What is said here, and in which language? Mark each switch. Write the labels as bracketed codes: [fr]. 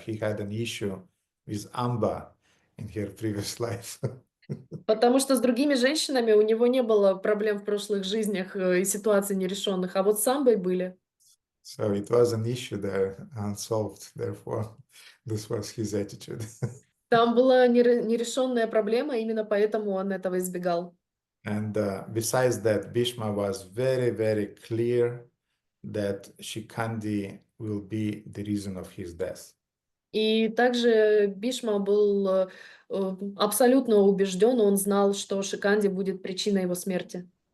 [en] He had an issue with Amba in her previous life. [ru] Потому что с другими женщинами у него не было проблем в прошлых жизнях и ситуаций нерешенных, а вот с Амбой были. [en] So it was an issue there, unsolved. Therefore, this was his attitude. [ru] Там была нерешенная проблема, именно поэтому он этого избегал. [en] And besides that, Bhishma was very, very clear that Shikandi will be the reason of his death. [ru] И также Бишма был абсолютно убежден, он знал, что Шиканди будет причиной его смерти.